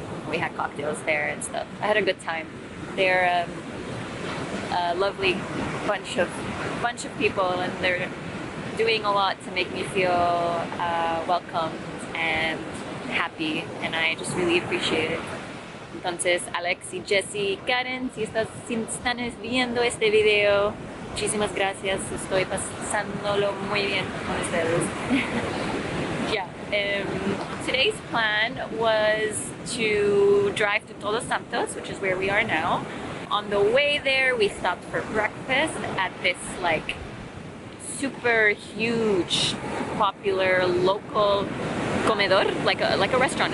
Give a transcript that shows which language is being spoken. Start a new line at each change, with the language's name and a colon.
English: We had cocktails there and stuff. I had a good time. They're a lovely bunch of people, and they're doing a lot to make me feel welcomed and happy, and I just really appreciate it.
Spanish: Entonces, Alex y Jessie, Karen, si están viendo este video, muchísimas gracias. Estoy pasándolo muy bien con ustedes.
English: Yeah. Today's plan was to drive to Todos Santos, which is where we are now. On the way there, we stopped for breakfast at this like super huge, popular local comedor, like a restaurant.